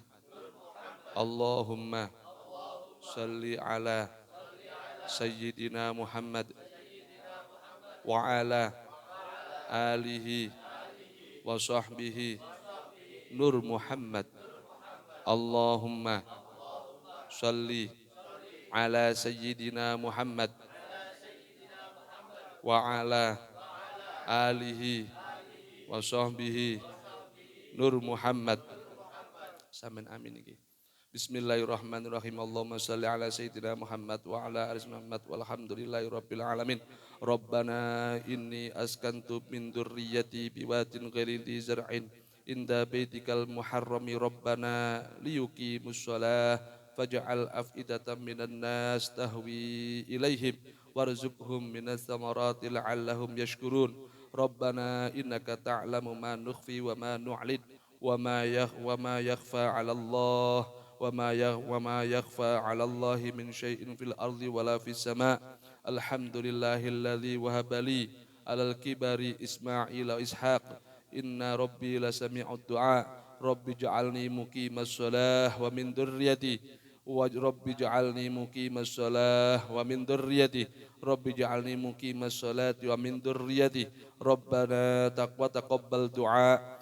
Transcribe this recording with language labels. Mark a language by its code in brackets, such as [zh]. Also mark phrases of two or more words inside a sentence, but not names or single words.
[ar] اللهم صل على سيدنا محمد وعلى آله وصحبه نور محمد. اللهم صل على سيدنا محمد وعلى آله وصحبه نور محمد. [jv] Samin amin iki. [ar] بسم الله الرحمن الرحيم. اللهم صل على سيدنا محمد وعلى آل محمد والحمد لله رب العالمين. ربنا إني أسكنت من ذريتي بواد غير ذي زرع عند بيتك المحرم ربنا ليقيموا الصلاة فاجعل أفئدة من الناس تهوي إليهم وارزقهم من الثمرات لعلهم يشكرون. ربنا إنك تعلم ما نخفي وما نعلن وما يخفى على الله وما يخفى على الله من شيء في الأرض ولا في السماء. الحمد لله الذي وهب لي على الكبر إسماعيل وإسحاق إن ربي لسميع الدعاء. رب اجعلني مقيم الصلاة ومن ذريتي رب اجعلني مقيم الصلاة ومن ذريتي رب اجعلني مقيم الصلاة ومن ذريتي ربنا تقبل دعاء.